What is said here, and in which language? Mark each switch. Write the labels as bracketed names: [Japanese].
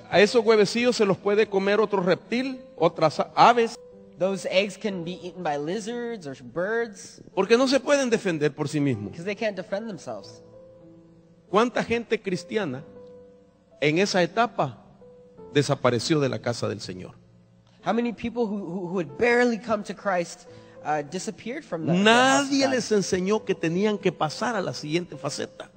[Spanish] A esos huevecillos se los puede comer otro reptil, otras aves, [English] Those eggs can be eaten by lizards or birds [Spanish] porque no se pueden defender por sí mismos. [English] because they can't defend themselves. [Spanish] ¿Cuánta gente cristiana en esa etapa desapareció de la casa del Señor? [English] How many people who had barely come to Christ disappeared from the house of [Spanish] Nadie [English] God? [Spanish] les enseñó que tenían que pasar a la siguiente faceta.